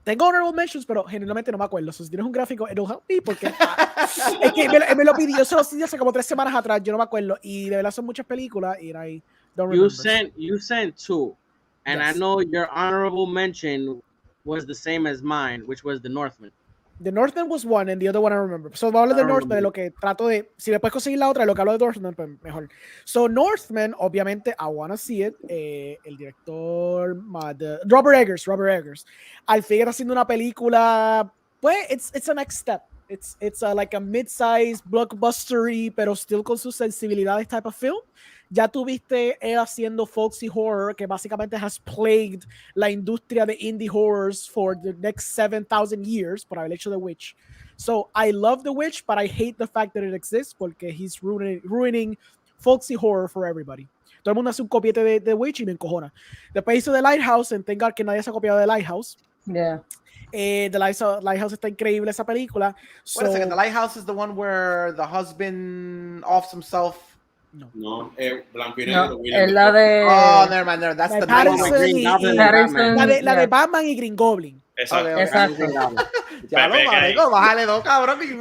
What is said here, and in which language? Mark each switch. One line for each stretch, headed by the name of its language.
Spanish: Tengo
English: honorable mentions,
Spanish: pero generalmente no me acuerdo. Si tienes un gráfico,
English: it'll help me
Spanish: porque es que me lo pidió solo hace como 3 semanas atrás, yo no me acuerdo. Y de verdad son muchas películas y
English: I don't remember. You sent 2, and yes. I know your honorable mention was the same as mine, which was The Northman. The Northman was one, and the other one I remember.
Spanish: So, voy a hablar de Northman, de lo que trato de... Si me puedes conseguir la otra, de lo que hablo de Northman, pues mejor.
English: So, Northman, obviamente, I wanna see it.
Spanish: El director... Robert Eggers. Al fin está haciendo una película...
English: Pues, it's a next step. It's like a mid-sized, blockbustery, pero still
Spanish: con sus sensibilidades
English: type of film.
Spanish: Ya tuviste él haciendo folksy horror, que básicamente
English: has plagued
Spanish: la industria de indie horrors
English: for the next 7,000 years
Spanish: por haber hecho The Witch.
English: So, I love The Witch, but I hate the fact that it exists porque he's ruining folksy horror for everybody.
Spanish: Todo el mundo hace un copiete de The Witch y me encojona. Después hizo The Lighthouse,
English: and thank God
Spanish: que nadie se ha copiado de The Lighthouse.
English: Yeah.
Spanish: The Lighthouse está increíble esa película.
English: Wait a second, The Lighthouse is the one where the husband offs himself.
Spanish: No, Blanco y Negro. Es la de...
English: Oh, never mind. That's the
Spanish: la de Batman y Green Goblin. Exacto. Exacto. Ya lo marico, bájale 2, cabrón.